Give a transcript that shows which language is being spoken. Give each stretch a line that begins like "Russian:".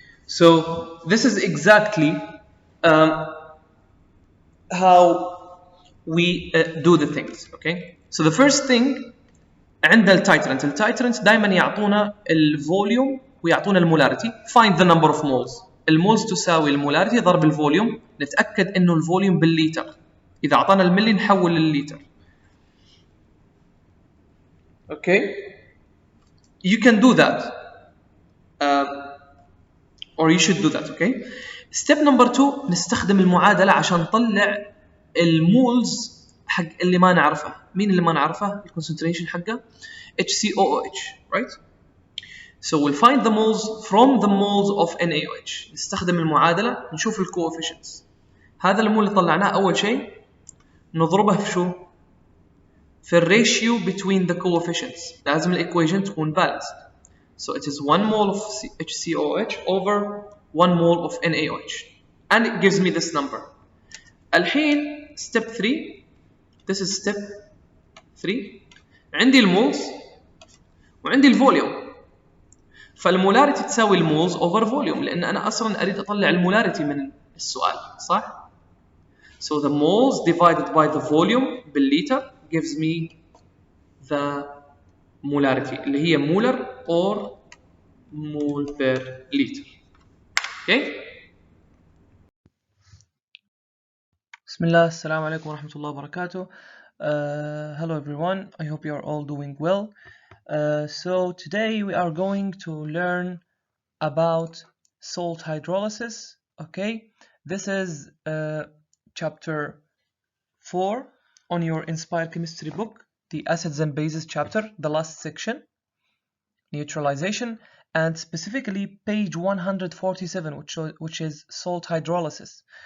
English: So this is exactly how we do the things. Okay? So the first thing
Arabic: عند التايترنت دائما يعطونا الفوليوم ويعطونا المولاريتي.
English: Find the number of moles.
Arabic: المولز تساوي المولاريتي ضرب الفوليوم. نتأكد انه الفوليوم بالليتر. إذا أعطانا الملي نحول للليتر.
English: Okay? You can do that. Or you should do that. Okay? Step number 2
Arabic: نستخدم المعادلة عشان نطلع المولز حق اللي ما نعرفه. مين اللي ما نعرفه؟ الكونسنتريشن حقه HCOOH, right?
English: So we'll find the moles from the moles of NaOH.
Arabic: نستخدم المعادلة نشوف الكوفيشنتس. هذا المول اللي طلعناه أول شيء نضربه في شو؟ في الريشيو
English: between the coefficients.
Arabic: لازم الإيكويشن تكون balanced.
English: So it is 1 mole of HCOH over 1 mole of NaOH. And it gives me this number.
Arabic: الحين
English: step 3. This is step 3.
Arabic: عندي المولز وعندي الفوليوم. فالمولاريتي تساوي المولز اوفر فوليوم لان انا اصلا اريد اطلع المولاريتي من السؤال صح؟
English: So the moles divided by the volume
Arabic: بالليتر
English: gives me the molarity
Arabic: اللي هي molar or mole per liter.
English: Okay?
Arabic: بسم الله السلام عليكم ورحمة الله وبركاته.
English: Hello everyone, I hope you are all doing well. So today we are going to learn about salt hydrolysis. Okay, this is chapter 4 on your Inspired Chemistry book, the acids and bases chapter, the last section, neutralization, and specifically page 147, which is salt hydrolysis.